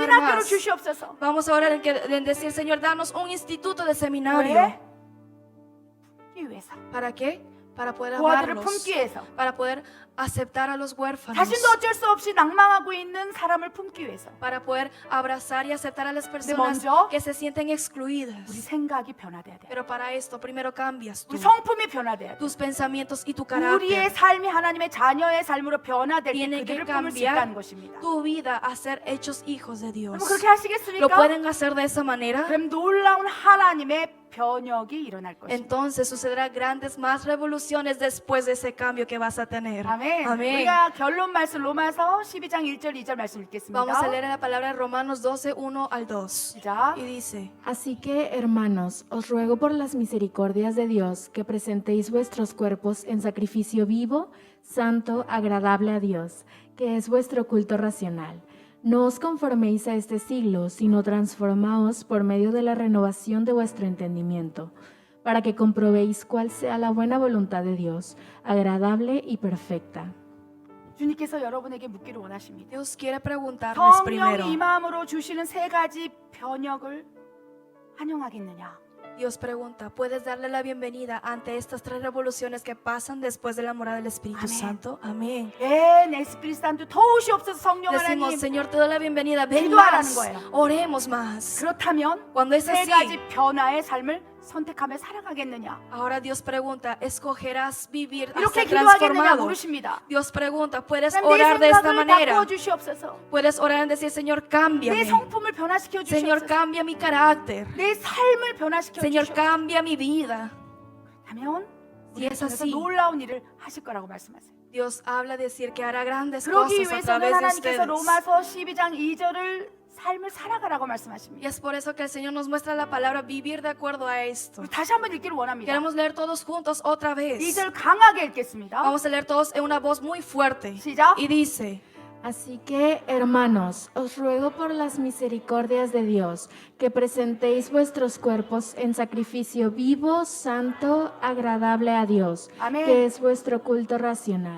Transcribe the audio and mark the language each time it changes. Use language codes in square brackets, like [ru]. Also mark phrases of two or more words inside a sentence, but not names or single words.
[ko] 신학교를 [es] más. [ko] 주시옵소서. [es] Vamos a orar en decir, Señor, danos un instituto de [ko] 왜? [es] seminario. [ko] 품기 위해서. [es] ¿Para qué? Para poder [ko] 고아들을 [es] amarlos, [ko] 품기 위해서. [es] para poder aceptar a los huérfanos, [ko] 자신도 어쩔 수 없이 낭망하고 있는 사람을 품기 위해서. [es] para poder abrazar y aceptar a las personas [ko] 먼저 [es] que se sienten [ko] 우리 [es] excluidas. [ko] 생각이 변화돼야 돼. [es] Pero para esto primero cambias tú, [ko] 우리 성품이 변화돼야 돼. [es] tus pensamientos y tu [ko] 우리의 [es] carácter. [ko] 삶이 하나님의 자녀의 삶으로 변화될 때 [es] Tiene que [ko] 그들을 품을 수 [es] cambiar [ko] 있다는 것입니다. [es] tu vida a ser hechos hijos de Dios. [ko] 여러분 그렇게 [es] ¿Lo [ko] 하시겠습니까? [es] pueden hacer de esa manera? [ko] 그럼 놀라운 하나님의 변혁이 일어날 것입니다. [es] Entonces sucederá grandes más revoluciones después de ese cambio que vas a tener. [ko] 아멘. [es] Amén. [ko] 우리가 결론 말씀 로마서 12장 1절 2절 말씀 읽겠습니다. [es] Vamos a leer en la palabra de Romanos 12, 1 al 2. [ko] 시작. [es] Y dice, Así que, hermanos, os ruego por las misericordias de Dios que presentéis vuestros cuerpos en sacrificio vivo, santo, agradable a Dios, que es vuestro culto racional. No os conforméis a este siglo, sino transformaos por medio de la renovación de vuestro entendimiento, para que comprobéis cuál sea la buena voluntad de Dios, agradable y perfecta. [ko] 주님께서 여러분에게 묻기를 원하십니다. [es] Dios quiere preguntarles primero. [ko] 성령 임함으로 주시는 세 가지 변혁을 환영하겠느냐? [es] Dios pregunta, ¿puedes darle la bienvenida ante estas tres revoluciones que pasan después de la morada del Espíritu Amén. Santo? Amén. [ko] 예, [es] Espíritu Santo [ko] 도우시옵소서 성령 [es] Decimos, [ko] 하나님. [es] Señor, te doy la bienvenida. Ven [ko] 기도하라는 [es] más. [ko] 거예요. [es] Oremos más. [ko] 그렇다면 [es] Cuando es [ko] 세 [es] así, [ko] 가지 변화의 삶을 선택하며 살아가겠느냐? [es] ahora Dios pregunta, ¿escogerás vivir a [ko] 이렇게 [es] ser [ko] 기도하겠느냐 [es] transformado? [ko] 물으십니다. [es] Dios pregunta, ¿puedes [ko] 그럼 내 [es] orar de esta [ko] 생각을 [es] manera? [ko] 바꿔 주시옵소서. [es] Puedes orar en decir, Señor, [ko] 내 [es] cámbiame. [ko] 성품을 변화시켜 [es] Señor, [ko] 주시옵소서. [es] cambia mi carácter. [ko] 내 삶을 변화시켜 [es] Señor, [ko] 주시옵소서. [es] cambia mi vida. [ko] 하면 [es] Si es así, [ko] 놀라운 일을 하실 거라고 말씀하세요. [es] Dios habla de decir que hará grandes [ko] 그러기 [es] cosas a [ko] 위해서는 [es] través de [ko] 하나님께서 [es] ustedes. [ko] 로마서 12장 2절을 삶을 살아가라고 [es] Y [ko] 말씀하십니다. [es] es por eso que el Señor nos muestra la palabra vivir de acuerdo a esto. [ko] 우리 다시 한번 읽기를 원합니다. [es] Queremos leer todos juntos otra vez. [ko] 2절 강하게 읽겠습니다. [es] Vamos a leer todos en una voz muy fuerte. [ko] 시작. [es] Y dice, Así que, hermanos, os ruego por las misericordias de Dios que presentéis vuestros cuerpos en sacrificio vivo, santo, agradable a Dios, Amén. que es vuestro culto racional.